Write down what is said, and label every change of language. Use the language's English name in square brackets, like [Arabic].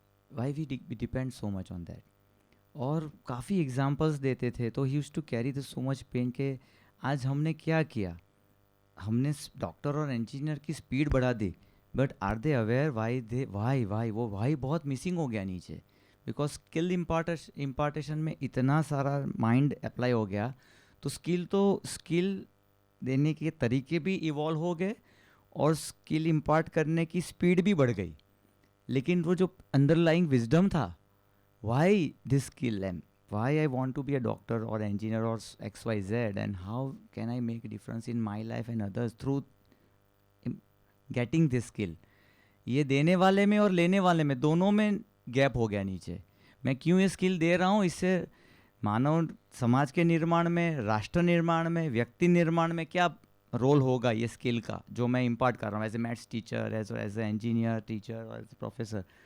[Hindi] Why we depend so much on that. और काफ़ी examples देते थे, तो ही used to carry this so much pain के आज हमने क्या किया, हमने डॉक्टर और इंजीनियर की स्पीड बढ़ा दी, but are दे aware Y वो बहुत मिसिंग हो गया नीचे, बिकॉज स्किल इम्पार्टेशन में इतना सारा माइंड अप्लाई हो गया. [English] तो स्किल देने के तरीके भी इवॉल्व हो गए और स्किल इम्पार्ट करने की स्पीड भी बढ़ गई, लेकिन वो जो अंडरलाइंग विजडम था, why this skill and why I want to be a doctor or engineer or XYZ, and how can I make a difference in my life and others through getting this skill. [Hindi] ये देने वाले में और लेने वाले में दोनों में गैप हो गया नीचे. मैं क्यों ये स्किल दे रहा हूँ, इससे मानव समाज के निर्माण में, राष्ट्र निर्माण में, व्यक्ति निर्माण में क्या रोल होगा ये स्किल का जो मैं इम्पार्ट कर रहा हूँ as a maths teacher, as a engineer teacher और एज ए प्रोफेसर.